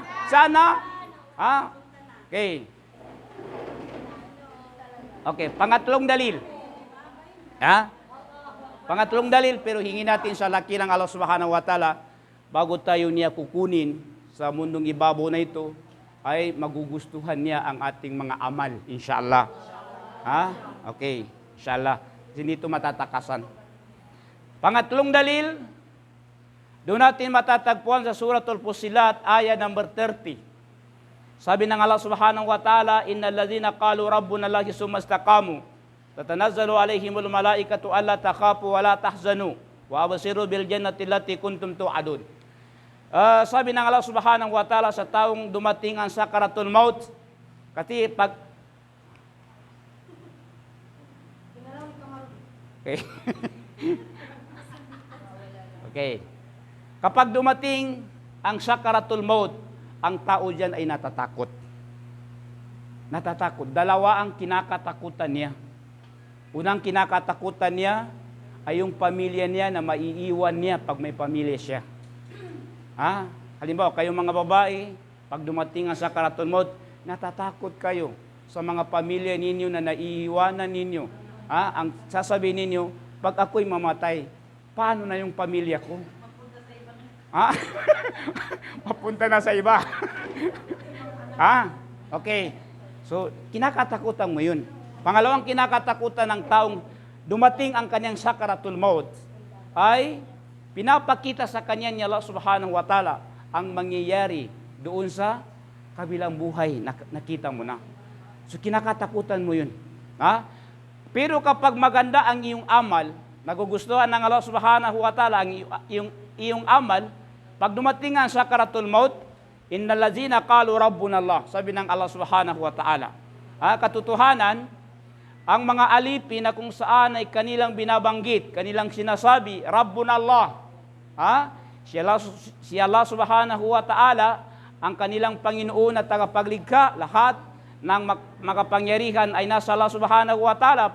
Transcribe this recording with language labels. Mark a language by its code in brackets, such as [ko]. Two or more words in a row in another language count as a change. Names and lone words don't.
[tl] Sana, Okay, pangatlong dalil. Pangatlong dalil, pero hingin natin sa laki ng [ar] الله سبحانه وتعالى, [tl] bago tayo niya kukunin sa mundong ibabaw na ito, ay magugustuhan niya ang ating mga amal, inshallah. Okay, inshallah. Hindi ito matatakasan. Pangatlong dalil, doon natin matatagpuan sa Suratul Fussilat, aya number 30. Sabi ng [ar] الله سبحانه وتعالى إن الذين قالوا ربنا الله ثم استقاموا تتنزل عليهم الملائكة ألا تخافوا ولا تحزنوا وأبشروا بالجنة التي كنتم توعدون. [tl] Sabi ng [ar] الله سبحانه وتعالى [tl] sa taong dumating ang [ar] سكرات الموت, [tl] kasi pag Okay. Kapag dumating ang [ar] سكرات الموت, [tl] ang tao diyan ay natatakot. Natatakot. Dalawa ang kinakatakutan niya. Unang kinakatakutan niya ay yung pamilya niya na maiiwan niya pag may pamilya siya. Halimbawa, kayong mga babae, pag dumating ang [ar] سكرات الموت, [tl] natatakot kayo sa mga pamilya ninyo na naiiwanan ninyo. Ang sasabihin ninyo, pag ako'y mamatay, paano na yung pamilya ko? Mapunta na sa iba. Okay. So, kinakatakutan mo yun. Pangalawang kinakatakutan ng taong dumating ang kanyang [ar] سكرات الموت [tl] ay pinapakita sa kanya ni [ar] الله سبحانه وتعالى [tl] ang mangyayari doon sa kabilang buhay na nakita mo na. So, kinakatakutan mo yun. Pero kapag maganda ang iyong amal, nagugustuhan ng [ar] الله سبحانه وتعالى [tl] ang iyong amal, pag dumating ang [ar] سكرات الموت, إن الذين قالوا ربنا الله, [tl] sabi ng [ar] الله سبحانه وتعالى. [tl] Katotohanan, ang mga alipin na kung saan ay kanilang binabanggit, kanilang sinasabi, [ar] ربنا الله. Si الله سبحانه وتعالى, [tl] ang kanilang Panginoon at tagapaglikha, lahat ng makapangyarihan ay nasa [ar] الله سبحانه وتعالى.